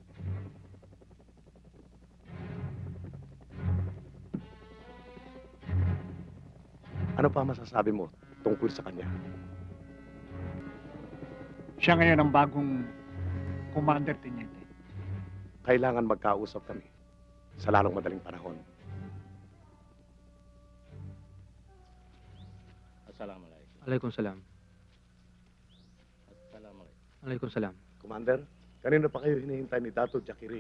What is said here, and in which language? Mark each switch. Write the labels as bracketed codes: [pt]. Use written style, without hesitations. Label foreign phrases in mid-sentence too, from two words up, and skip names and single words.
[tl] Ano pa masasabi mo tungkol sa kanya? Siya ngayon ang bagong Commander, Teniente. Kailangan magkausap kami sa lalong madaling panahon. Assalamualaikum. Waalaikumsalam. Assalamualaikum. Waalaikumsalam. Commander, kanino pa kayo hinihintay ni Dato Jakiri?